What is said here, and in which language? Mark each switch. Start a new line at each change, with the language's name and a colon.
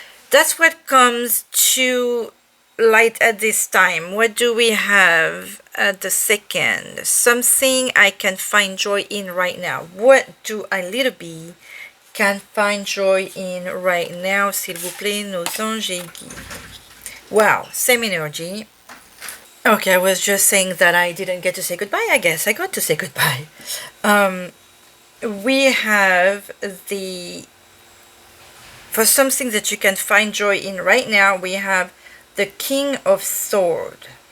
English: That's what comes to light at this time. What do we have at the second? Something I can find joy in right now. What do I, little bee, can find joy in right now?
French: S'il vous plaît, nos anges et guides.
English: Wow, same energy. Okay, I was just saying that I didn't get to say goodbye. I guess I got to say goodbye. We have for something that you can find joy in right now, we have the King of Swords.